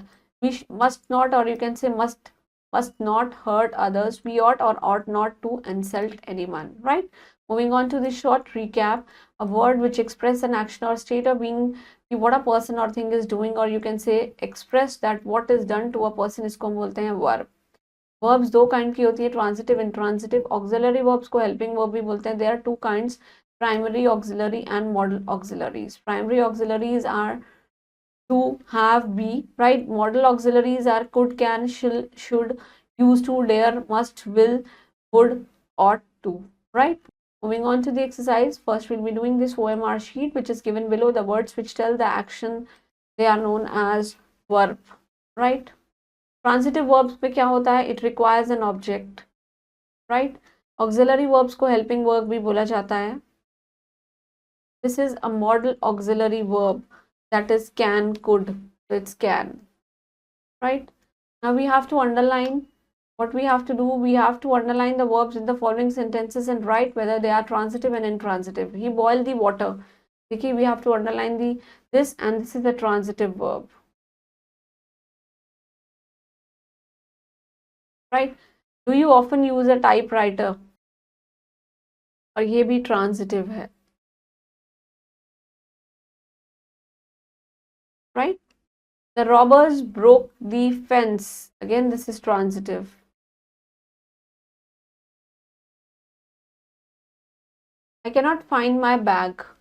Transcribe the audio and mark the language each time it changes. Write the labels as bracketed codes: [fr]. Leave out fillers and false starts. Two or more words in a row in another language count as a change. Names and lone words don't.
[en] We must not or you can say must not hurt others. We ought or ought not to insult anyone, right. Moving on to the short recap. A word which expresses an action or state of being, what a person or thing is doing or you can say express that what is done to a person, [hi] इसको हम बोलते हैं verb. Verbs दो kind की होती है, [en] transitive intransitive. Auxiliary verbs [hi] को [en] helping verb [hi] भी बोलते हैं. [en] There are two kinds, primary auxiliary and modal auxiliaries. Primary auxiliaries are to, have, be, right. Modal auxiliaries are could, can, shall, should, used to, dare, must, will, would, ought to, right. Moving on to the exercise. First we'll be doing this OMR sheet which is given below. The words which tell the action, they are known as verb, right. Transitive verbs [hi] पे क्या होता है, [en] it requires an object, right. Auxiliary verbs [hi] को [en] helping verb [hi] भी बोला जाता है. [en] This is a modal auxiliary verb, that is can, could, so it's can, right. Now we have to underline. What we have to do, we have to underline the verbs in the following sentences and write whether they are transitive and intransitive. He boiled the water. Okay, we have to underline this and this is the transitive verb, right. Do you often use a typewriter? [hi] और ये भी transitive है, [en] right. The robbers broke the fence. Again, this is transitive. I cannot find my bag.